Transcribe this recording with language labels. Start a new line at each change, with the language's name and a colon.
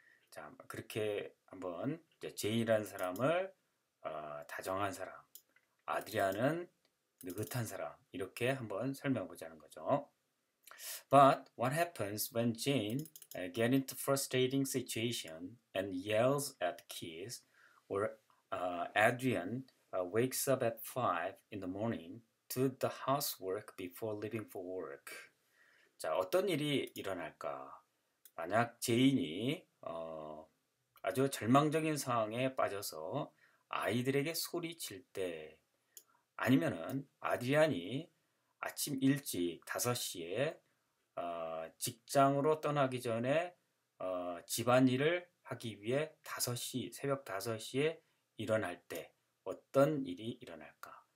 Korean: 자, 그렇게 한번 제인이라는 사람을 다정한 사람, 아드리안은 느긋한 사람 이렇게 한번 설명해 보자는 거죠.
English: But what happens when Jane gets into frustrating situation and yells at kids, or Adrian wakes up at 5 in the morning to the housework before leaving for work?
Korean: 자, 어떤 일이 일어날까? 만약 제인이 아주 절망적인 상황에 빠져서 아이들에게 소리칠 때, 아니면은 아드리안이 아침 일찍 5시에 직장으로 떠나기 전에 집안일을 하기 위해 새벽 5시에 일어날 때 어떤 일이 일어날까?